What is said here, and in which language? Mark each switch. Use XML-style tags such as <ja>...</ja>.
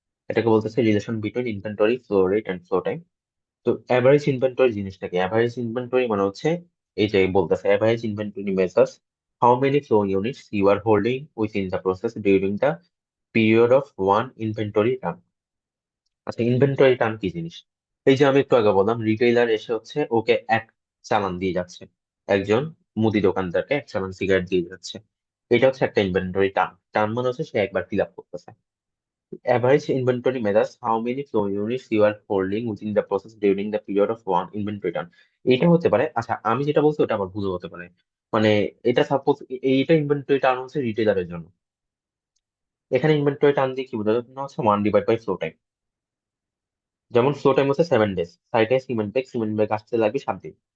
<bn>এটাকে বলতেছে</bn> <en>Relation between inventory, flow rate and flow time.</en> <bn>তো অ্যাভারেজ ইনভেন্টরি জিনিসটাকে, অ্যাভারেজ ইনভেন্টরি মানে হচ্ছে এই যে বলতেছে</bn> <en>Average inventory measures how many flow units you are holding within the process during the period of one inventory term.</en> <bn>আচ্ছা, inventory term কি জিনিস? এই যে আমি একটু আগে বললাম, রিটেইলার এসে হচ্ছে ওকে এক চালান দিয়ে যাচ্ছে, একজন মুদি দোকানদারকে এক চালান সিগারেট দিয়ে যাচ্ছে, এটা হচ্ছে একটা ইনভেন্টরি টার্ম। টার্ম মানে হচ্ছে সে একবার ফিল আপ করতেছে।</bn> <en>Average inventory measures how many flow units you are holding within the process during the period of one inventory turn.</en> <bn>এটা হতে পারে, আচ্ছা আমি যেটা বলছি ওটা আবার ভুল হতে পারে। মানে এটা সাপোজ, এইটা ইনভেন্টরি টার্ন হচ্ছে রিটেলারের জন্য। এখানে ইনভেন্টরি টার্ন দিয়ে কি বোঝানো হচ্ছে, 1/বাই ফ্লো টাইম। যেমন ফ্লো টাইম হচ্ছে 7 ডেজ, সাইটে সিমেন্ট ব্যাগ আসতে লাগবে 7 দিন।</bn>